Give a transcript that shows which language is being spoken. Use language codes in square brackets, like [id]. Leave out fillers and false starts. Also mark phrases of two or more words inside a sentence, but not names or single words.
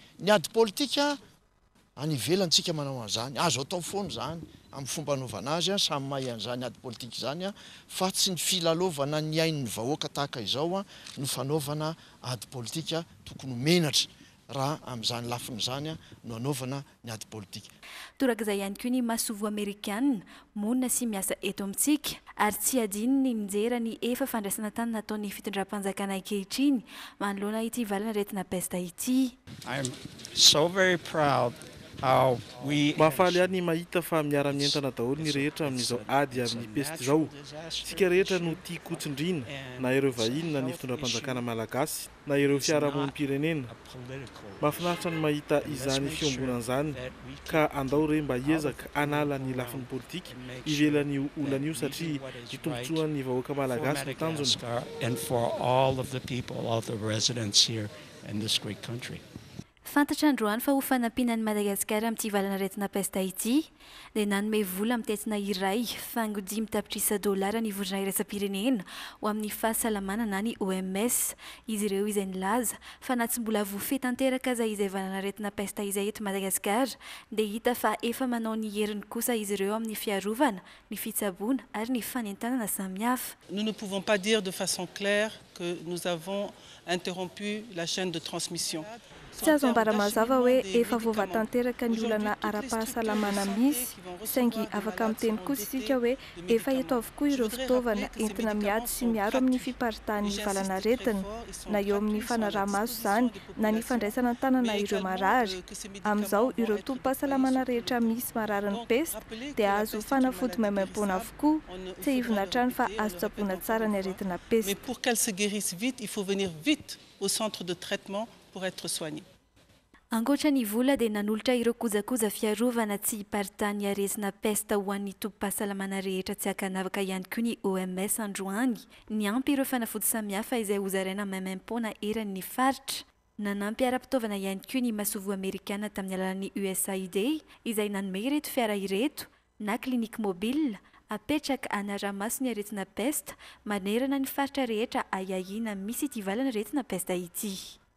[mg] Ny ady politika any ivelantsika manao an'izany azo atao foana izany amin'ny fomba anaovana azy samy mahay an'izany ady politika izany fa tsy ny filalaovana ny ain'ny vahoaka tahaka izao no fanaovana ady politika tokony menatra raha amin'izany lafiny zany no anaovana ny ady politika. Torak'izay ihany koa ny masovo amerikanina monina sy miasa eto amintsika ary tsy adino ny nijery ny efa fandraisana tany nataon'ny fitondram-panjakana ankehitriny manoloana ity valanaretina pesta ity. [en] I'm so very proud. [mg] Mahafaly any mahita fa miara-mientana daholo ny rehetra amin'izao ady amin'ny pesta izao. Tsika rehetra no tia kotsindrina na ireo vahiny na ny fitondram-panjakana malagasy na ireo fiarahamonim-pirenena. Mahafinaritra ny mahita izany fiombonan' ka andao re mba hiezaka anala ny lafiny politika ivelan'io olana io satria itombotsoan'ny vahoaka malagasy no tanjony. [en] And for all of the people, all the residents here in this great country. [mg] Fantatra androany fa ho fanampinan'ny Madagasikara amin'ity valanaretina pesta ity dia nanome vola amin'ny tetsina iray fango 5 tapitrisa dolara ny vondrona iraisam-pirenena ho amin'ny fahasalamana na ny OMS. Izy ireo izay nilaza fa na tsy mbola voafehy tanteraka aza izay valanaretina pesta izay eto Madagasikara dia hita fa efa manao ny heriny kosa izy ireo amin'ny fiarovana, ny fitsaboana ary ny fanentanana samihafa. [fr] Nous ne pouvons pas dire de façon claire que nous avons interrompu la chaîne de transmission. [mg] Tsy azo ambara mazava hoe efa voavatanteraka ny olana ara-pahasalamana misy saingy afaka miteny kosa isika hoe efa eto avokoa ireo fitaovana entina miady sy miaro amin'ny fiparitahan'ny valanaretina na eo amin'ny fanaraha-maso izany na ny fandraisana tanana ireo marary. Amin'izao ireo tompo-pahasalamana rehetra misy marariny pesta dia azo fanafody maimaimpona avokoa, tsy hivona hatrany fa azo tsaboana tsara ny aretina pesta. [fr] Mais pour qu'elle se guérisse vite, il faut venir vite au centre de traitement pour être soigné. [mg] Ankoatra ny vola dia nanolotra ireo kojakoja fiarovana tsy hiparitahan'ny aretina pesta ho an'ny tompo-pahasalamana rehetra tsy hakanavaka ihany koa ny OMS androany. Ny ampy ireo fanafody samihafa izay hozaraina maimaimpona eran'ny faritra. Nanampy ara-pitaovana ihany koa ny masovo amerikana tamin'ny alalan'ny USAID izay nanome ireto fiara ireto na klinika mobile apetraka anara-maso ny aretina pesta manerana ny faritra rehetra ayahiana misy ity valanaretina pesta ity.